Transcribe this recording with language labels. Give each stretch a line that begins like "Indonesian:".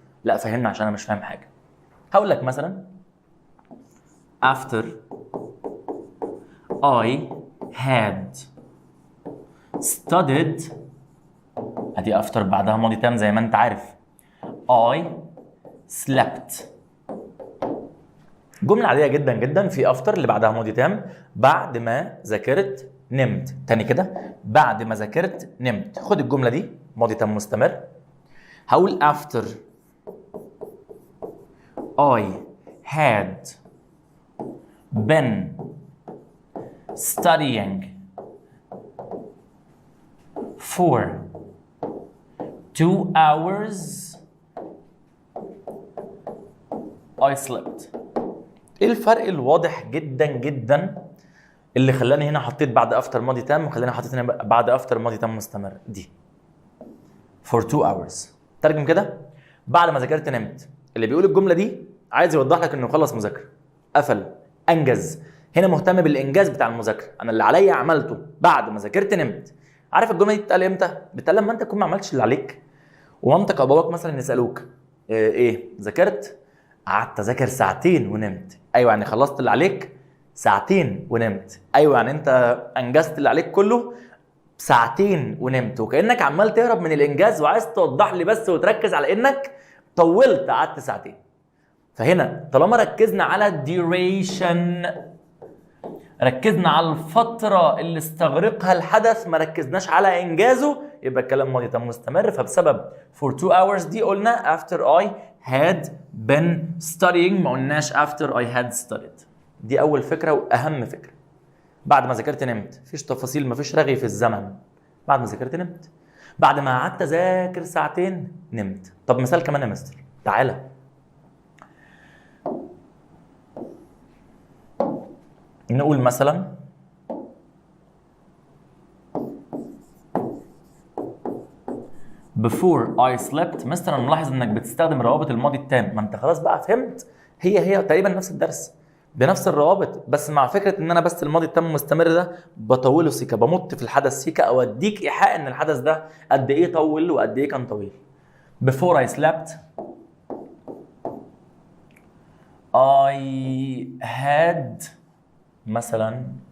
Arabic: لا فهمنا عشان انا مش فاهم حاجه. هقول لك مثلا
English: after I had studied،
Arabic: ادي after بعدها ماضي تام زي ما انت عارف.
English: I slept،
Arabic: جملة عادية جدا جدا. في after اللي بعدها ماضي تام، بعد ما ذاكرت نمت. تاني كده، بعد ما ذاكرت نمت. خد الجملة دي ماضي تام مستمر. هقول
English: after I had been studying for 2 hours I slept.
Arabic: ايه الفرق الواضح جدا جدا اللي خلاني هنا حطيت بعد افتر ماضي تام وخلاني حطيت هنا بعد افتر ماضي تام مستمر؟ دي
English: for 2 hours.
Arabic: ترجم كده، بعد ما ذاكرت نمت. اللي بيقول الجمله دي عايز يوضح لك انه خلص مذاكره، قفل، انجز. هنا مهتم بالانجاز بتاع المذاكره، انا اللي عليا عملته بعد ما ذاكرت نمت. عارف الجمله دي بتتقال امتى؟ بتتقال لما انت تكون ما عملتش اللي عليك ومامتك او باباك مثلا يسالوك ايه ذاكرت؟ قعدت اذاكر ساعتين ونمت. ايوه يعني خلصت اللي عليك ساعتين ونمت. ايوه يعني انت انجزت اللي عليك كله ساعتين ونمت. وكانك عمال تهرب من الانجاز وعايز توضح لي بس وتركز على انك طولت قعدت ساعتين. فهنا طالما ركزنا على الديوريشن، ركزنا على الفترة اللي استغرقها الحدث، ما ركزناش على إنجازه، يبقى الكلام ماضي تام مستمر. فبسبب for 2 hours دي قلنا
English: after I had been studying،
Arabic: ما قلناش
English: after I had studied.
Arabic: دي أول فكرة وأهم فكرة. بعد ما ذاكرت نمت، مفيش تفاصيل، مفيش رغي في الزمن. بعد ما ذاكرت نمت، بعد ما قعدت أذاكر ساعتين نمت. طب مثال كمان يا مستر، تعالى نقول مثلا
English: before I slept.
Arabic: مستر انا ملاحظ انك بتستخدم روابط الماضي التام. ما انت خلاص بقى فهمت، هي تقريبا نفس الدرس بنفس الروابط، بس مع فكره ان انا بس الماضي التام المستمر ده بطوله سيكا، بمط في الحدث سيكا، او اديك ايحاء ان الحدث ده قد ايه طول وقد ايه كان طويل.
English: before I slept I had
Arabic: مثلا